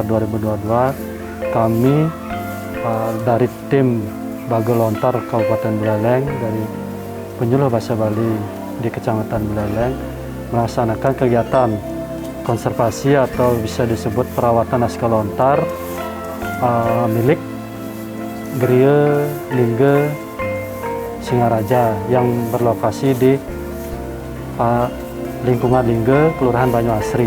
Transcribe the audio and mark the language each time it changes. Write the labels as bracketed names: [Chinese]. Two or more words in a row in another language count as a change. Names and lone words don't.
[Indonesian] 2022, kami dari tim Bagolontar Kabupaten Buleleng dari Penyuluh Bahasa Bali di Kecamatan Buleleng melaksanakan kegiatan konservasi atau bisa disebut perawatan naskah lontar milik Geria Lingga Singaraja yang berlokasi di lingkungan Lingga, Kelurahan Banyuasri.